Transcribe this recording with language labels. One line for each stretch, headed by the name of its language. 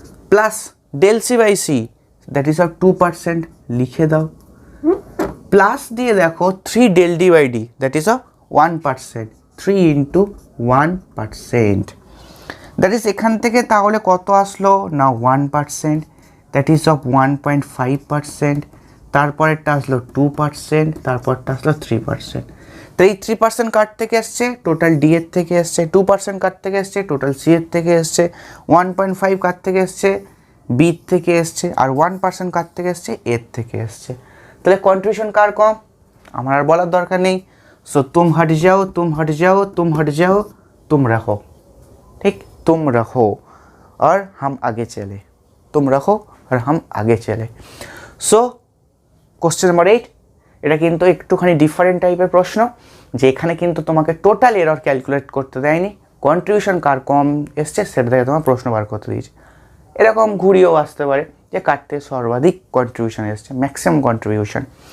Bangla: Plus del C by see that is of 2% লিখে দাও, plus দিয়ে দেখো 3 del D by D that is of 1%, 3 into 1%, that is এখান থেকে তাহলে কত আসলো না 1%, দ্যাট ইজ অফ 1.5%, তারপরেরটা আসলো 2%, তারপরটা আসলো 3%। তো এই 3% কার থেকে এসছে টোটাল ডি এর থেকে এসছে, 2% কার থেকে এসছে টোটাল সি এর থেকে এসছে, 1.5 কার থেকে এসছে বি থেকে এসছে আর 1% কার থেকে এসছে এর থেকে এসছে। তাহলে কন্ট্রিবিউশন কার কম আমার আর বলার দরকার নেই,
Hindi: सो तुम हट जाओ, तुम हट जाओ, तुम हट जाओ, तुम रहो, ठीक, तुम रहो और हम आगे चले, तुम रहो और हम आगे चले।
Bangla: सो কোশ্চেন নাম্বার 8, এটা কিন্তু একটুখানি ডিফারেন্ট টাইপের প্রশ্ন, যেখানে কিন্তু তোমাকে টোটাল এরর ক্যালকুলেট করতে দেয়নি, কন্ট্রিবিউশন কার কম এসছে সেটা থেকে তোমার প্রশ্ন বার করতে দিয়েছে। এরকম ঘুরিয়েও আসতে পারে যে কার থেকে সর্বাধিক কন্ট্রিবিউশন এসছে, ম্যাক্সিমাম কন্ট্রিবিউশন।